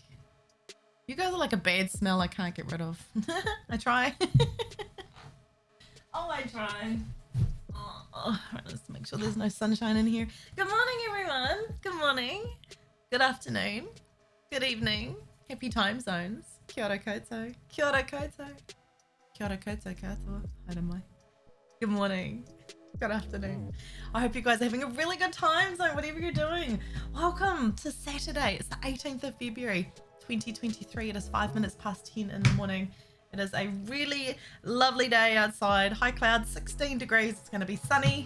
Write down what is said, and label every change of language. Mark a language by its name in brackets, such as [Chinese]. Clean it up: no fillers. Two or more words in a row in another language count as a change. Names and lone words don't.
[English] You guys are like a bad smell I can't get rid of. I try. Oh, I try. Oh, let's make sure there's no sunshine in here. Good morning, everyone. Good morning. Good afternoon. Good evening. Happy time zones. [Māori] Kia ora koutou. Kia ora koutou. Kia ora koutou katoa. Haere mai. [English] Good morning. Good afternoon. I hope you guys are having a really good time zone, whatever you're doing. Welcome to Saturday. It's the 18th of February, 2023. It is 5 minutes past 10 in the morning. It is a really lovely day outside. High clouds, 16 degrees. It's going to be sunny.